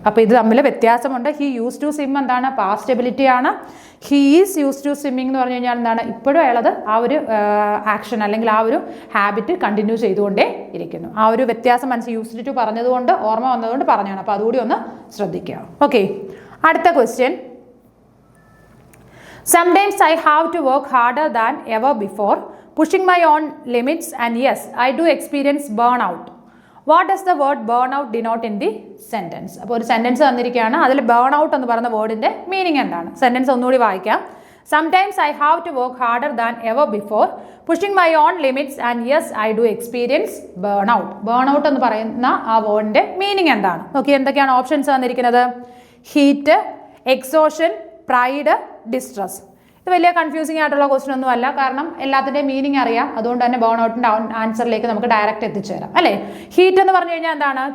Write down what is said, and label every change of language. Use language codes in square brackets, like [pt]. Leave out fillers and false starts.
[ml] അപ്പോൾ ഇത് തമ്മിൽ വ്യത്യാസമുണ്ട്. [en] he use to swim [ml] എന്താണ്? പാസ്റ്റ് എബിലിറ്റി ആണ്. [en] he is use to swimming [ml] എന്ന് പറഞ്ഞു കഴിഞ്ഞാൽ എന്താണ്? ഇപ്പോഴും അയാളത് ആ ഒരു ആക്ഷൻ അല്ലെങ്കിൽ ആ ഒരു ഹാബിറ്റ് കണ്ടിന്യൂ ചെയ്തുകൊണ്ടേ ഇരിക്കുന്നു. ആ ഒരു വ്യത്യാസം മനസ്സിൽ യൂസ്ഡ് ടു പറഞ്ഞതുകൊണ്ട് ഓർമ്മ വന്നതുകൊണ്ട് പറഞ്ഞാണ്. അപ്പോൾ അതുകൂടി ഒന്ന് ശ്രദ്ധിക്കുക. ഓക്കെ, അടുത്ത question. [en] Sometimes I have to work harder than ever before, pushing my own limits, and yes, I do experience burnout. What does the word burnout denote in the sentence? [ml] അപ്പോൾ ഒരു സെൻറ്റൻസ് തന്നിരിക്കുകയാണ്, അതിൽ burnout എന്ന് പറയുന്ന വേർഡിൻ്റെ meaning എന്താണ്? Sentence ഒന്നുകൂടി വായിക്കാം. [en] Sometimes I have to work harder than ever before, pushing my own limits, and yes, I do experience burnout. [ml] Burnout എന്ന് പറയുന്ന ആ വേർഡിൻ്റെ മീനിങ് എന്താണ്? നോക്കി എന്തൊക്കെയാണ് ഓപ്ഷൻസ് തന്നിരിക്കുന്നത്. Heat, exhaustion, pride, distress. ഇത് വലിയ കൺഫ്യൂസിങ് ആയിട്ടുള്ള ക്വസ്റ്റ്യൻ ഒന്നും അല്ല, കാരണം എല്ലാത്തിൻ്റെയും മീനിങ് അറിയാം. അതുകൊണ്ട് തന്നെ ബേൺഔട്ടിൻ്റെ ആൻസറിലേക്ക് നമുക്ക് ഡയറക്റ്റ് എത്തിച്ചേരാം അല്ലേ. ഹീറ്റ് എന്ന് പറഞ്ഞു കഴിഞ്ഞാൽ എന്താണ്?